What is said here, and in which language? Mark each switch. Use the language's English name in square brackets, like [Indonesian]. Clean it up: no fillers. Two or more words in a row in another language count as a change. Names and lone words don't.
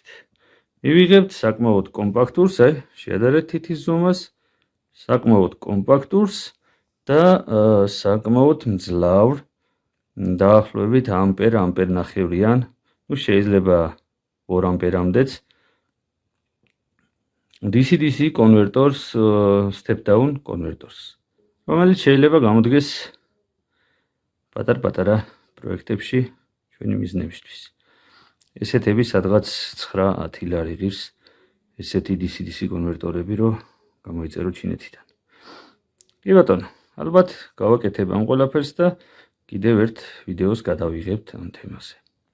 [Georgian] მივიღებთ საკმაოდ კომპაქტურს, აი, შეადარეთ თითის ზომას, საკმაოდ კომპაქტურს და საკმაოდ მძლავრ, დაახლოებით ამპერ-ნახევრიან, შეიძლება 2 ამპერამდეც DC-DC კონვერტორს, [English] step down [Georgian] კონვერტორს, რომელიც შეიძლება გამოდგეს პატარ-პატარა პროექტებში ჩვენი მიზნებისთვის. ესეთები სადღაც 9-10 ლარი ღირს ესეთი DC-DC კონვერტორები, რომ გამოიწერო ჩინეთიდან. კი ბატონო, ალბათ გავაკეთებ ამ ყველაფერს და კიდევ ერთ ვიდეოს გადავიღებთ ამ თემაზე.